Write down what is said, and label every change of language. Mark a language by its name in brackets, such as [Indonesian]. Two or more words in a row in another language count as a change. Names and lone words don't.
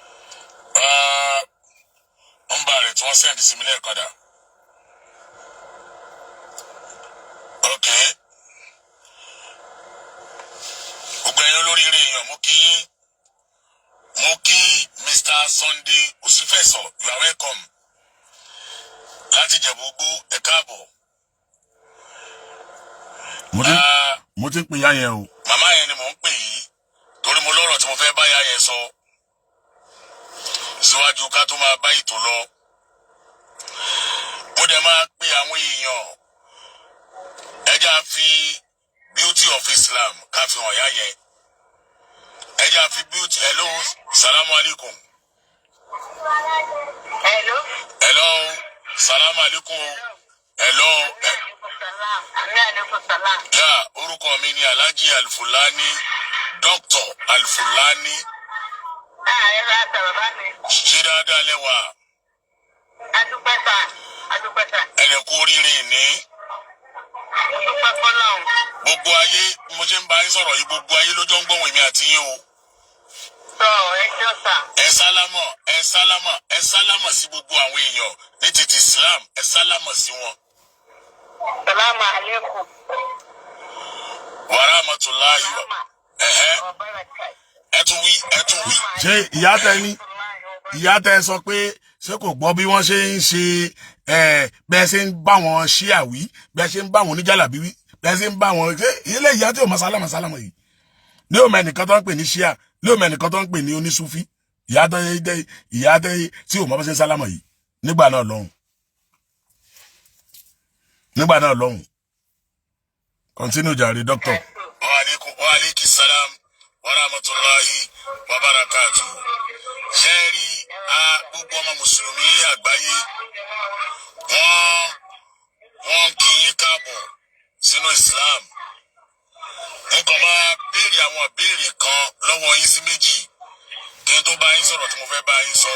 [Yoruba] nọ́mbà rẹ̀ tí wọ́n sẹ́ndì sí mi lẹ́ẹ̀kan dà. ok. gbogbo ẹ̀yin olóríire èèyàn mo kí Mr. [English] Sunday Osifeso you are welcome. [Yoruba] láti Jẹ̀bú-Igbó ẹ káàbọ̀. mo ti ń pè yá yẹn o. màmá yẹn ni mò ń pè yìí torí mo lọ́rọ̀ tí mo fẹ́ bá yá yẹn sọ síwájú ká tó máa bá ètò lọ. mo dẹ̀ máa pe àwọn èèyàn ẹjá fi [English] beauty of Islam [Yoruba] ká fi hàn yá yẹn. ẹjá fi [English] beauty hello [Arabic] السلام عليكم. hello السلام عليكم. hello. [Yoruba] yà orúkọ mi ni Alhaji Alfullany Dr. Alfullany. ṣé dáadáa lẹ́wà. ẹ̀rẹ̀ kú oríire ní. gbogbo ayé mo ṣe ń bá yín sọ̀rọ̀ yìí gbogbo ayé ló jọ ń gbọ́hùn èmi àti yín o. ẹ sálámọ̀ sí gbogbo àwọn èèyàn ní títí Islam ẹ sálámọ̀ sí wọn. [Arabic] السلام عليكم. ورحمة الله و. [Yoruba] ẹ tún wí. ṣé ìyá tẹ sọ pé ṣé kò gbọ́ bí wọ́n ṣe ń ṣe bẹ́ẹ̀ ṣe ń bá wọn ṣíàwí bẹ́ẹ̀ ṣe ń bá wọn oníjàlábí wí bẹ́ẹ̀ ṣe ń bá wọn ṣe ilé ìyá tí ò mọ sálámọ̀ yìí ní òmò ẹnìkan tó ń pè ní ṣíà ní òmò ẹnìkan tó ń pè ní onísúfí ìyá tẹ tí ò mọ bá ṣe ń sálámọ̀ yìí nígbà náà lọ́hùn continue jàre doctor. [Arabic] وعليكم السلام ورحمة الله وبركاته. [Yoruba] ṣẹ́ẹ̀rí gbogbo ọmọ mùsùlùmí àgbáyé wọ́n kí yín káàbọ̀ sínú Islam. nǹkan máa béèrè àwọn ìbéèrè kan lọ́wọ́ yín sí méjì kí n tó bá yín sọ̀rọ̀ tí mo fẹ́ bá yín sọ.